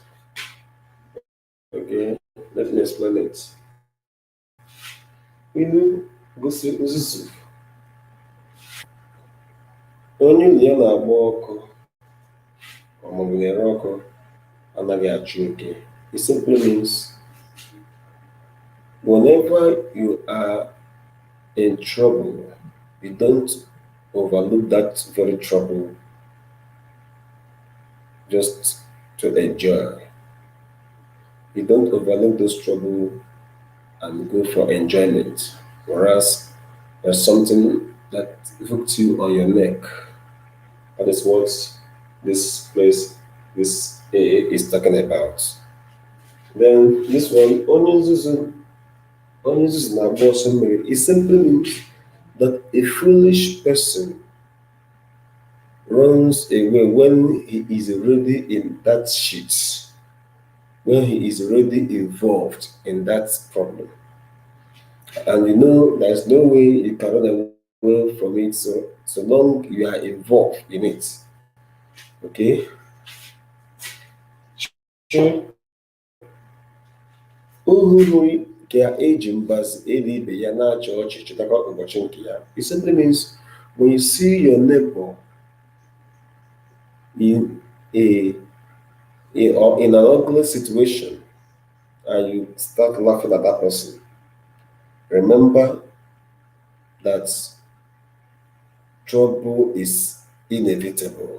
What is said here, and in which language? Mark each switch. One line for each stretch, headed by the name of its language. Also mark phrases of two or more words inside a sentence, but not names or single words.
English: Okay, let me explain it.
Igbo: Ilu gosi nzuzu onye ụlọ ya na-agba ọkụ maọbụ na-ere ọkụ anaghị achụ oke.
English: It simply means whenever you are in trouble, you don't overlook that very trouble just to enjoy. You don't overlook those trouble and go for enjoyment, whereas there's something that hooked you on your neck. That is what this AA is talking about. Then this one,
Igbo: onye nzuzu na-agba ọsọ mmiri,
English: it simply means that a foolish person runs away when he is already in that shit, when he is already involved in that problem. And you know there's no way you can run away from it so long you are involved in it. Okay?
Igbo: Ohu ka eji mbazi eri ibe ya na-achị ọchị chetakwa ụbọchị nke ya.
English: It simply means when you see your neighbor in or in an ugly situation and you start laughing at that person, remember that trouble is inevitable.